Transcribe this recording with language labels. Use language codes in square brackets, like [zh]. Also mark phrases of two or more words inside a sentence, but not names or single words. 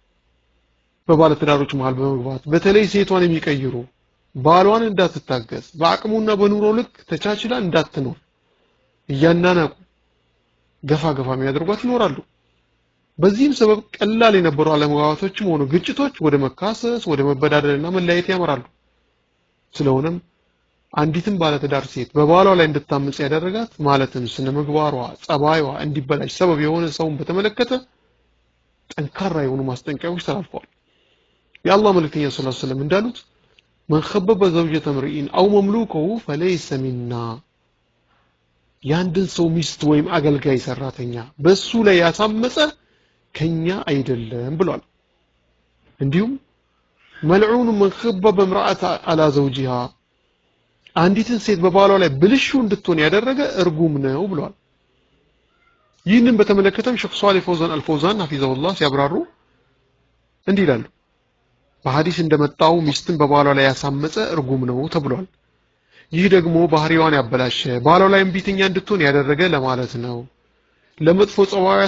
[am] በባለትዳሮች መሃል በመግባት በተለይ ሴቷን የሚቀይሩ ባሏን እንዳትታገስ በአቅሙና በኑሮ ልክ ተቻችላ እንዳትኖር እያናናቁ ገፋ የሚያደርጓት ይኖራሉ በዚህም ሰበብ ቀላል የነበሩ አለመግባባቶችም ሆኑ ግጭቶች ወደ መካሰስ ወደ መበዳደልና መለያየት ያመራሉ ስለሆነም አንዲትም ባለትዳር ሴት በባሏ ላይ እንድታመጽ ያደረጋት ማለትም ስነምግባሯ ጸባይዋ እንዲበላሽ ሰበብ የሆነ ሰውን በተመለከተ ጠንካራ የሆኑ ማስጠንቀቂያዎች ተላልፈዋል የአላህ መልእክተኛ [ar] صلى الله عليه وسلم [am] እንዳሉት [ar] من خبب زوجة امرئ او مملوكه فليس منا [am] ያንድን ሰው ሚስት ወይም አገልጋይ ሰራተኛ በሱ ላይ ያሳመጸ ከኛ አይደለም ብሏል እንዲሁም መልዑን [ar] من خبب امرأة على زوجها [am] አንዲትን ሴት በባሏ ላይ ብልሹ እንድትሆን ያደረገ እርጉም ነው ብሏል ይህንን በተመለከተም ሼክ ሷሊህ ፈውዛን አልፈውዛን ሐፊዘሁላህ ሲያብራሩ እንዲህ ይላሉ በሐዲስ እንደመጣው ሚስትን በባሏ ላይ ያሳመጸ እርጉም ነው ተብሏል ይህ ደግሞ ባህሪዋን ያበላሸ ባሏ ላይ እምቢተኛ እንድትሆን ያደረገ ለማለት ነው ለመጥፎ ጸባያ